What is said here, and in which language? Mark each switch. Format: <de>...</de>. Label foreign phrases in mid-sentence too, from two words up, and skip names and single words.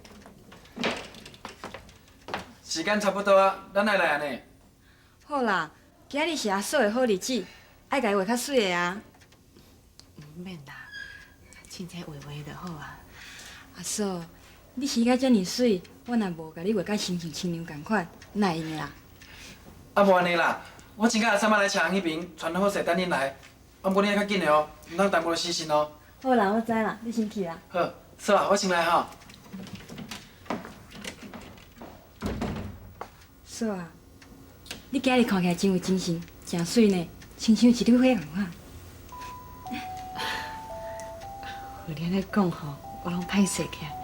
<nan>时间差不多啊，咱来安尼。好啦，今日是阿嫂的好日子，爱家己画较水的啊。唔免啦，凊彩画画就好啊。阿嫂，你生甲遮尔水，我若无甲你画甲亲像亲娘共款，哪会用的啦？啊，无安尼啦，我请假阿三仔来车行迄边，传好势等恁来。啊，不过你爱较紧的哦，唔通耽误了时辰哦。好啦，我知啦，你先去啦。好，嫂啊，我先来吼。嫂啊，你今日看起来真有精神，真水呢，亲像一朵花共款。有你安尼讲吼，我拢歹势起来。</nan>